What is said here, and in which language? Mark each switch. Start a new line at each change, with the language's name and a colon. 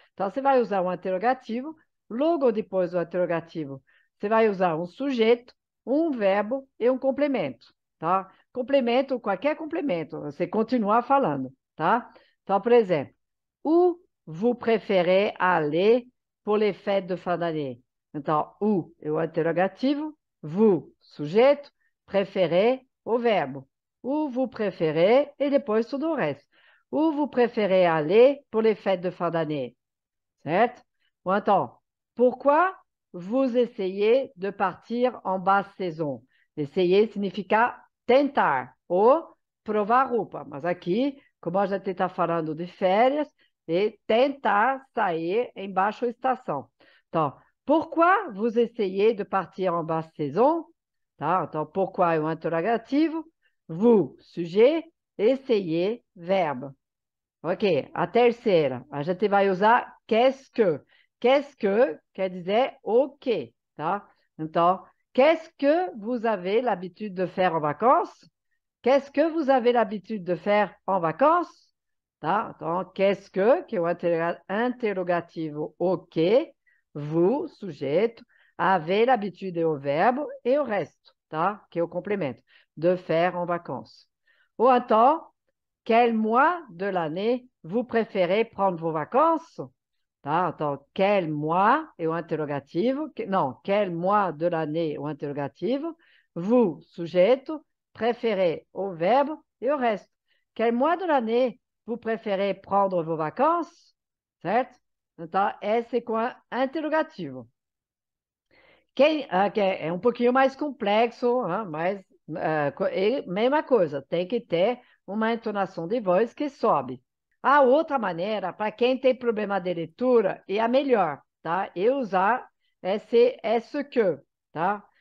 Portuguese: Então, você vai usar um interrogativo, logo depois do interrogativo, você vai usar um sujeito, um verbo e um complemento, tá? Complemento, qualquer complemento, você continua falando, tá?
French: Então, por exemplo, où vous préférez aller pour les fêtes de fin d'année?
Portuguese: Então, où é o interrogativo, vous, sujeito, préférez, o verbo.
French: Où vous préférez
Portuguese: e depois tudo o resto.
French: Où vous préférez aller pour les fêtes de fin d'année?
Portuguese: Certo? Ou então,
French: pourquoi vous essayez de partir en basse saison?
Portuguese: Essayer significa tentar ou provar roupa. Mas aqui, como a gente está falando de férias, é tentar sair em baixa estação.
French: Então, pourquoi vous essayez de partir en basse saison?
Portuguese: Tá? Então, pourquoi é um interrogativo, vous, sujet, essayer, verbo. Ok, a terceira, a gente vai usar qu'est-ce que. Qu'est-ce que quer dizer o quê, tá?
French: Então, qu'est-ce que vous avez l'habitude de faire en vacances? Qu'est-ce que vous avez l'habitude de faire en vacances?
Portuguese: Tá? Então, qu'est-ce que é o interrogativo o quê, vous, sujeito, avez l'habitude é o verbo e o resto, tá? Que é o complemento,
French: de faire en vacances.
Portuguese: Ou então,
French: quel mois de l'année vous préférez prendre vos vacances?
Portuguese: Tá? Então, quel mois é o interrogativo. Não, quel mois de l'année é o interrogativo. Vous, sujeito. Préférez, o verbo. E o resto.
French: Quel mois de l'année vous préférez prendre vos vacances?
Portuguese: Certo? Então, esse é com a interrogativo. Que é um pouquinho mais complexo, mas mesma coisa, tem que ter uma entonação de voz que sobe. A outra maneira, para quem tem problema de leitura, é a melhor, tá? É usar esse que, tá?